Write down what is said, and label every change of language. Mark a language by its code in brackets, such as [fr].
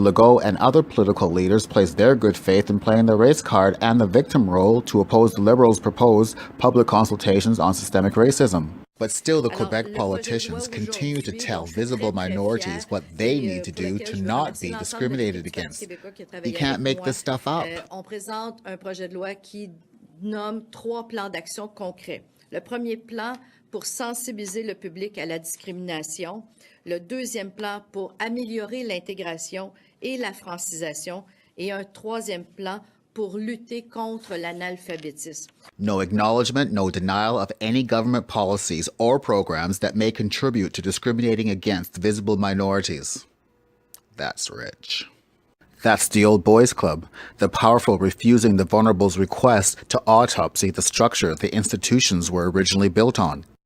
[en] Legault and other political leaders place their good faith in playing the race card and the victim role to oppose the Liberals' proposed public consultations on systemic racism. But still, the Quebec politicians continue to tell visible minorities what they need to do to not be discriminated against. You can't make this stuff up. [fr] On présente un projet de loi qui nomme 3 plans d'action concrets. Le premier plan pour sensibiliser le public à la discrimination. Le deuxième plan pour améliorer l'intégration et la francisation. Et un troisième plan pour lutter contre l'analphabétisme. [en] No acknowledgement, no denial of any government policies or programs that may contribute to discriminating against visible minorities. That's rich. That's the old boys club, the powerful refusing the vulnerable's request to autopsy the structure the institutions were originally built on.